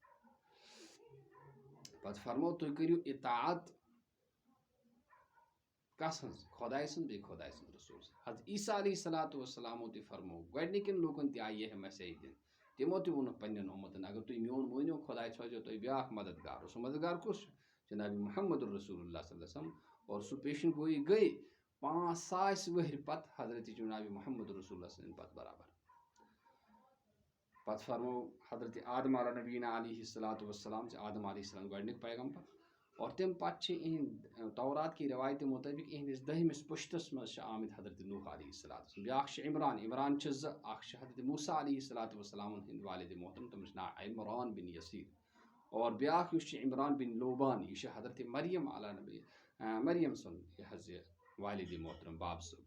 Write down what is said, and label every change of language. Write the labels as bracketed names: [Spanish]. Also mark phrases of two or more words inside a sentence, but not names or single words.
[Kashmiri] پتہٕ فرمو تُہۍ کٔرِو اطاعت کس ہٕنٛز خۄداے سٕنٛز بیٚیہِ خۄداے سٕنٛز رسوٗل سٕنٛز. حضرت عیسیٰ [Arabic] علیہ الصلوٰۃ والسلامو [Kashmiri] تہِ فرمو گۄڈنِکٮ۪ن لوٗکن تہِ آیہِ یہِ مسیج دِنہٕ تِمو تہِ ووٚنُکھ پننٮ۪ن اُمتن اگر تُہۍ میون مٲنِو خۄداے سوزیو تۄہہِ بیٛاکھ مددگار. سُہ مددگار کُس چھُ جنابِ محمد رسول اللہ [Arabic] صلی اللہ علیہ وسلم. [Kashmiri] اور سُہ پیشن گویی گٔے 5,000 ؤہرۍ پتہٕ حضرت جنابِ محمد رسول اللہ سٕنٛدِ پتہٕ برابر. پتہٕ فرمو حضرت آدم [Arabic] علیٰ نبینا علیہ الصلوٰۃ والسلام [Kashmiri] چھِ آدم [Arabic] علیہ السلام [Kashmiri] گۄڈنیُک پیغمبر. اور تمہِ پتہٕ چھِ یِہنٛدۍ تورات کی روایتہِ مُطٲبق یِہنٛدِس 10مِس پُشتس منٛز چھِ آمٕتۍ حضرت نوح [Arabic] علیہ الصلوٰۃ والسلام. [Kashmiri] بیٛاکھ چھِ عمران چھِ 2 اکھ چھِ حضرت موسیٰ [Arabic] علیہ الصلوٰۃ والسلامن [Kashmiri] ہٕنٛدۍ والد محترم تٔمِس چھُ ناو عمران بن یسیٖر. اور بیٛاکھ یُس چھُ عمران بن لوبان یہِ چھُ حضرت مریم سُنٛد یہِ حظ یہِ والد محترم باب صٲب.